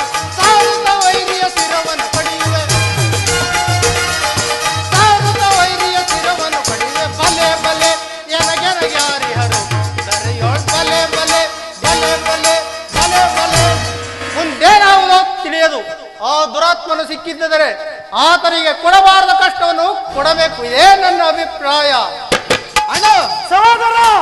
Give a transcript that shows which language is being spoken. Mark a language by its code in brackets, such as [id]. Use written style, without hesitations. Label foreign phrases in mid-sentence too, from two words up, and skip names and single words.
[kn] ಸಾರುತ್ತ ವೈರಿಯ ಶಿರವನ್ನು ಪಡೆಯುವೆ, ಸಾರುತ್ತ ವೈರಿಯ ಶಿರವನ್ನು ಪಡೆಯುವೆ. ಬಲೆ ಬಲೆ ಎನಗೆನಗ್ಯಾರಿಹರು ದರೆಯೋಳ್ ಬಲೆ ಬಲೆ ಬಲೆ ಬಲೆ ಬಲೆ ಬಲೆ. ಮುಂದೇನಾವುದೋ ತಿಳಿಯದು. ಆ ದುರಾತ್ಮನು ಸಿಕ್ಕಿದ್ದರೆ ಆತನಿಗೆ ಕೊಡಬಾರದ ಕಷ್ಟವನ್ನು ಕೊಡಬೇಕು. ಇದೇ ನನ್ನ ಅಭಿಪ್ರಾಯ. ಅಣ್ಣ, ಸಹೋದರ,